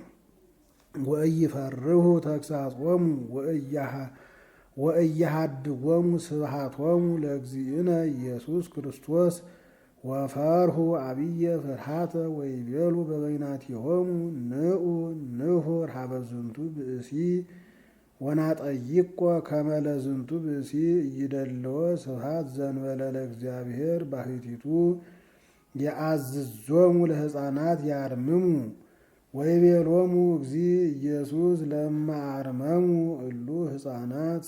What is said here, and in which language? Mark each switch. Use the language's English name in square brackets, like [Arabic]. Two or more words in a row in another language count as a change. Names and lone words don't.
[Geez] ወኢይፈርሁ ተግሣጾሙ ወኢያሃድዎሙ ስብሐቶሙ ለእግዚእነ ኢየሱስ ክርስቶስ ወፈርሁ አብየ ፍርሃተ ወይቤሉ በበይናቲሆሙ ንዑ ንሑር ሀበ ዝንቱ ብእሲ ወናጠይቆ ከመ ለዝንቱ ብእሲ ኢይደልዎ ስብሐት ዘእንበለ ለእግዚአብሔር ባሕቲቱ የአዝዞሙ ለሕፃናት ያርምሙ ወይቤሎሙ እግዚእ ኢየሱስ ለእመ አርመሙ እሉ ሕፃናት